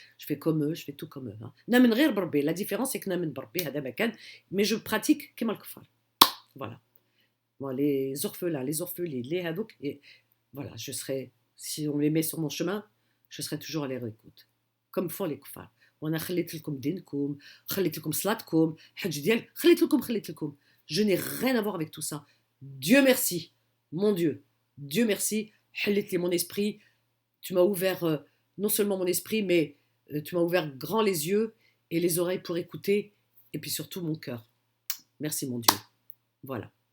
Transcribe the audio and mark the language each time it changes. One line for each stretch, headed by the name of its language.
French: Je fais comme eux, je fais tout comme eux. Hein. La différence, c'est que
Arabic: namen barbi,
French: mais je pratique
Arabic: kemal koufar.
French: Voilà. Moi, les orphelins, les orphelins, les hadouk, et voilà, je serai, si on les met sur mon chemin, je serai toujours à leur écoute. Comme font les koufars.
Arabic: وانا خليت لكم دينكم خليت لكم صلاتكم حج ديال خليت لكم
French: je n'ai rien à voir avec tout ça. Dieu merci, mon Dieu merci,
Arabic: حليت لي
French: mon esprit, tu m'as ouvert non seulement mon esprit, mais tu m'as ouvert grand les yeux et les oreilles pour écouter, et puis surtout mon cœur. Merci mon Dieu. Voilà.